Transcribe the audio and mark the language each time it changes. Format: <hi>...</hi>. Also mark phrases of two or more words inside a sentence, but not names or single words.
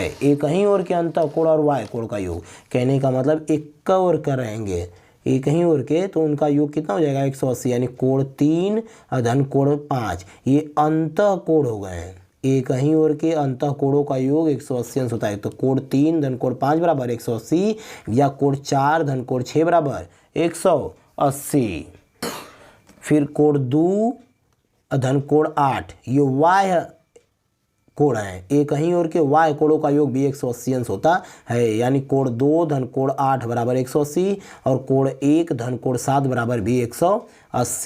<hi>एक ही ओर के अंतः कोण और y कोण का योग, कहने का मतलब एक ओर का रहेंगे एक ही ओर के तो उनका योग कितना हो जाएगा 180, यानी कोण 3 धन कोण 5 ये अंतः कोण हो गए हैं। एक ही ओर के अंतः कोणों का योग 180 अंश होता है। तो कोण 3 धन कोण 5 बराबर 180 या कोण 4 धन कोण 6 बराबर 180। फिर कोण 2 धन कोण 8 ये y कोण है। एक ही ओर के y कोणों का योग भी 180 अंश होता है, यानी कोण 2 धन कोण 8 बराबर 180 और कोण 1 धन कोण 7 बराबर भी 180।</hi>